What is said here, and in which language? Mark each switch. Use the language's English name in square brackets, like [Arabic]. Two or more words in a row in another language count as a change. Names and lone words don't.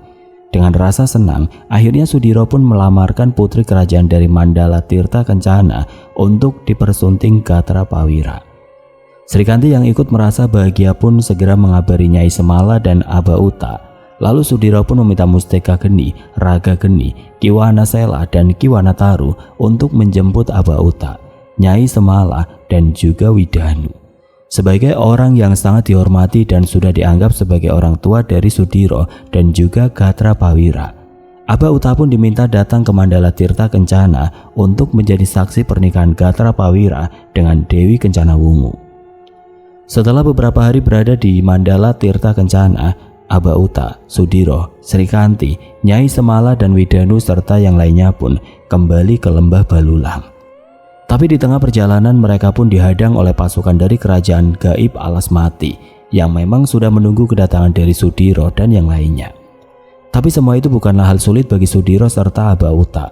[Indonesian] Dengan rasa senang, akhirnya Sudiro pun melamarkan putri kerajaan dari Mandala Tirta Kencana untuk dipersunting Gatra Prawira. Srikanti yang ikut merasa bahagia pun segera mengabari Nyai Semala dan Aba Uta. Lalu Sudiro pun meminta Musteka Geni, Raga Geni, Kiwana Sela dan Kiwana Taru untuk menjemput Aba Uta, Nyai Semala dan juga Widanu. Sebagai orang yang sangat dihormati dan sudah dianggap sebagai orang tua dari Sudiro dan juga Gatra Prawira, Aba Uta pun diminta datang ke Mandala Tirta Kencana untuk menjadi saksi pernikahan Gatra Prawira dengan Dewi Kencana Wungu. Setelah beberapa hari berada di Mandala Tirta Kencana, Aba Uta, Sudiro, Srikanti, Nyai Semala dan Widanu serta yang lainnya pun kembali ke lembah Balulang. Tapi di tengah perjalanan mereka pun dihadang oleh pasukan dari kerajaan gaib Alas Mati yang memang sudah menunggu kedatangan dari Sudiro dan yang lainnya. Tapi semua itu bukanlah hal sulit bagi Sudiro serta Aba Uta.